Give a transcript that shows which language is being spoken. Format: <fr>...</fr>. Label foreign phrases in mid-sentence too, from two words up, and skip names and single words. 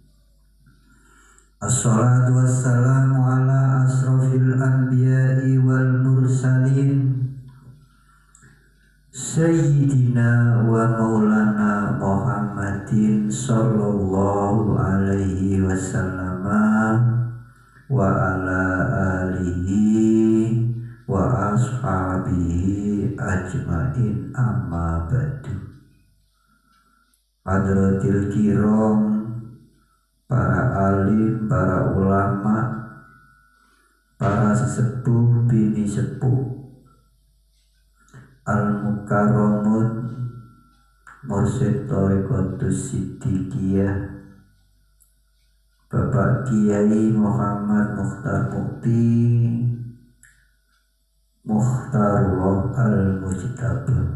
<ar>الصلاة والسلام على أشرف الأنبياء والمرسلين، سيدنا ومولانا محمد صلى الله عليه وسلم وعلى آله وأصحابه أجمعين، أما بعد. حضرات الكرام,</ar> <jv>para alim, para ulama, para sesepuh bini sepuh,</jv> <ar>المكرمون مرشد الطريقة الصديقية,</ar> <jv>Bapak Kiai Muhammad Mukhtar Mukti Mukhtarullah al-Mujtaba,</jv>